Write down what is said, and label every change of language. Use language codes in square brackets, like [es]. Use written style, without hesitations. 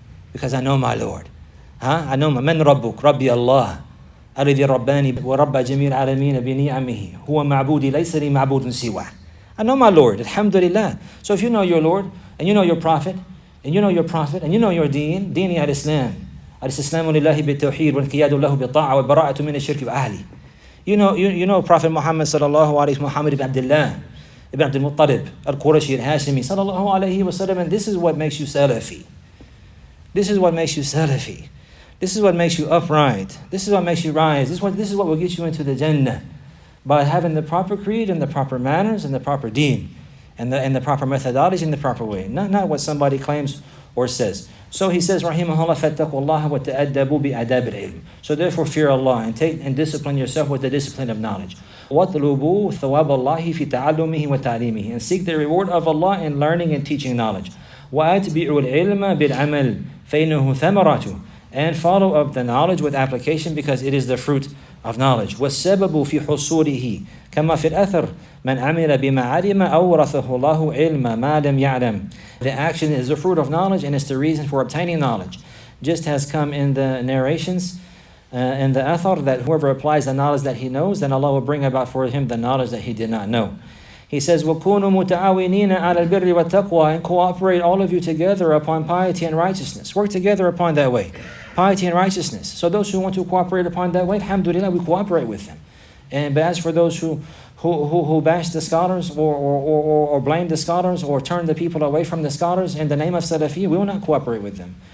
[en] Because I know my Lord. I know [ar] man Rabbuk, Rabbi Allah. الذي رباني ورب جميع العالمين بنعمه هو معبودي ليس لي معبود سواه. [en] I know my Lord, alhamdulillah. So if you know your Lord, and you know your Prophet, and you know your Prophet, and you know your deen, [ar] ديني الإسلام. الإسلام لله بالتوحيد والانقياد له بالطاعة والبراءة من الشرك وأهله. [en] You know Prophet Muhammad sallallahu alayhi wa Muhammad ibn Abdullah, ibn Abdul Muttalib, al-Qurashi, al-Hashimi, sallallahu alayhi wa sallam, and this is what makes you Salafi. This is what makes you Salafi. This is what makes you upright. This is what makes you rise. This is what will get you into the Jannah. By having the proper creed and the proper manners and the proper deen and the proper methodology and the proper way. Not what somebody claims or says. So he says, [ar] Rahimahullah, فَاتَّقُوا اللَّهَ وَتَأَدَّبُوا بِأَدَابِ الْعِلْمِ. [en] So therefore fear Allah and discipline yourself with the discipline of knowledge. [ar] وَاطْلُبُوا ثَوَابَ اللَّهِ فِي تَعَلُّمِهِ وَتَعْلِيمِهِ. [en] And seek the reward of Allah in learning and teaching knowledge. [ar] وَأَتْبِعُوا الْعِلْمَ بِالْعَمَلِ فَإِنَّهُ ثَمَرَاتُ. [en] And follow up the knowledge with application because it is the fruit of knowledge. [ar] وَالسَّبَبُ فِي حُصُولِهِ كَمَا فِي الْأَثَرِ مَنْ عَمِلَ بِمَا عَلِمَ أَوْرَثَهُ اللَّهُ عِلْمَ مَا لَمْ يَعْلَمْ. [en] The action is the fruit of knowledge and it's the reason for obtaining knowledge. Just has come in the narrations, in the athar, that whoever applies the knowledge that he knows, then Allah will bring about for him the knowledge that he did not know. He says, [ar] وَكُونُوا مُتَعَاوِنِينَ عَلَى الْبِرِّ وَالتَّقْوَى. [en] And cooperate all of you together upon piety and righteousness. Work together upon that way. Piety and righteousness. So those who want to cooperate upon that way, alhamdulillah, we cooperate with them. But as for those who bash the scholars or blame the scholars or turn the people away from the scholars in the name of Salafi, we will not cooperate with them.